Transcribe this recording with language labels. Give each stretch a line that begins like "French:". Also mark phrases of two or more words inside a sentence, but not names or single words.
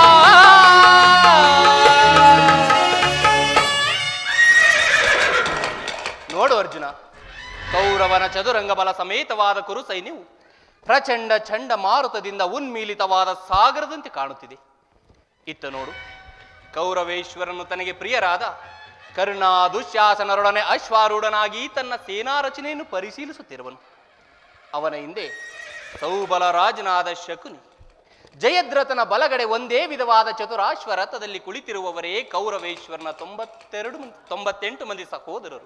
Kannada: ನೋಡು ಅರ್ಜುನ, ಕೌರವನ ಚದುರಂಗ ಬಲ ಸಮೇತವಾದ ಕುರು ಸೈನ್ಯವು ಪ್ರಚಂಡ ಚಂಡ ಮಾರುತದಿಂದ ಉನ್ಮೀಲಿತವಾದ ಸಾಗರದಂತೆ ಕಾಣುತ್ತಿದೆ. ಇತ್ತ ನೋಡು, ಕೌರವೇಶ್ವರನು ತನಗೆ ಪ್ರಿಯರಾದ ಕರ್ಣ ದುಶ್ಯಾಸನರೊಡನೆ ಅಶ್ವಾರೂಢನಾಗಿ ತನ್ನ ಸೇನಾ ರಚನೆಯನ್ನು ಪರಿಶೀಲಿಸುತ್ತಿರುವನು. ಅವನ ಹಿಂದೆ ಸೌಬಲ ರಾಜನಾದ ಶಕುನಿ, ಜಯದ್ರಥನ ಬಲಗಡೆ ಒಂದೇ ವಿಧವಾದ ಚತುರಾಶ್ವ ರಥದಲ್ಲಿ ಕುಳಿತಿರುವವರೇ ಕೌರವೇಶ್ವರನ 98 ಮಂದಿ ಸಹೋದರರು.